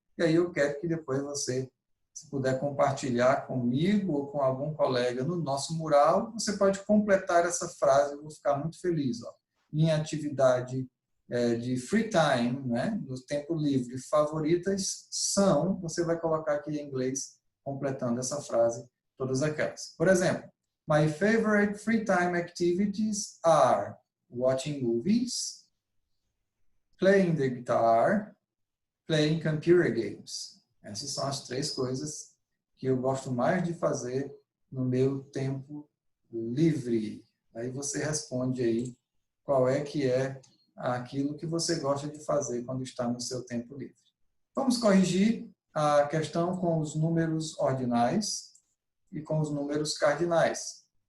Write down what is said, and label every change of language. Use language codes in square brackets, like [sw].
[pt] E aí eu quero que depois você, se puder compartilhar comigo ou com algum colega no nosso mural, você pode completar essa frase, eu vou ficar muito feliz, ó. Minha atividade de free time, né, no tempo livre, favoritas são... Você vai colocar aqui em inglês, completando essa frase, todas aquelas. [en] Por exemplo, my favorite free time activities are watching movies, playing the guitar, playing computer games. [pt] Essas são as 3 coisas que eu gosto mais de fazer no meu tempo livre. Aí você responde aí qual é que é aquilo que você gosta de fazer quando está no seu tempo livre. Vamos corrigir a questão com os números ordinais e com os números cardinais.